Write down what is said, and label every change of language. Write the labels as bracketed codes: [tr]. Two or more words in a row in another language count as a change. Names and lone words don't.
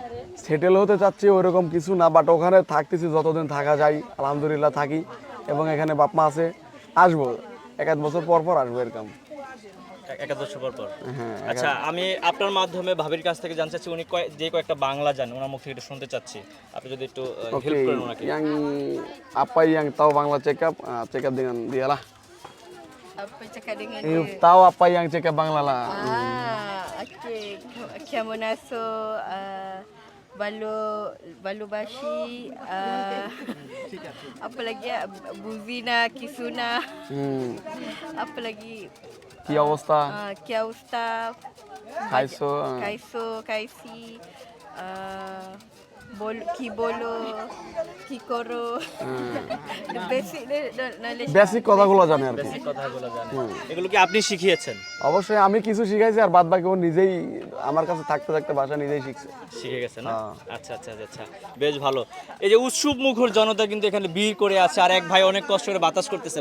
[bn] সেটেল হতে চাচ্ছি ওইরকম কিছু না, বাট ওখানে থাকতেছি যতদিন থাকা যায়, আলহামদুলিল্লাহ থাকি, এবং এখানে বাপ মা আছে, আসবো 1-1 বছর পর পর আসবো এরকম। একাদশ পর পর। হ্যাঁ, আচ্ছা, আমি আপনার মাধ্যমে ভাবির কাছ থেকে জানতে চাচ্ছি, উনি যে কয়েকটা বাংলা জানেন, ওনার মুখ থেকে একটু শুনতে চাচ্ছি। আপনি যদি একটু [ms] Oke, [bn] হেল্প করেন ওনাকে। [ms] yang apa yang tahu Bangla [en] check up [ms] dengan dia lah. Apa cakap dengan You dia? tahu apa yang [en] check up [ms] Bangla lah. Okey. [bn] কেমন আছো, ভালো বাসি, [ms] apa lagi ya? [bn] বুঝি না, কিছু না, [ms] apa lagi? [bn] কী অবস্থা, কী অবস্থা, Kaiso, খাইছো, খাইছি, কী বলো, কী করো. [en] The basic knowledge. [bn] বেসিক কথাগুলো জানে আর কি। বেসিক কথাগুলো জানেন, এগুলো কি আপনি শিখিয়েছেন? অবশ্যই আমি কিছু শিখাইছি আর বাদ বাকি ও নিজেই আমার কাছে থাকতে থাকতে ভাষা নিজেই শিখছে। শিখে গেছেন না? হ্যাঁ। আচ্ছা আচ্ছা আচ্ছা, বেশ ভালো। এই যে উৎসব মুখর জনতা কিন্তু এখানে ভিড় করে আছে, আর এক ভাই অনেক কষ্ট করে বাতাস করতেছে।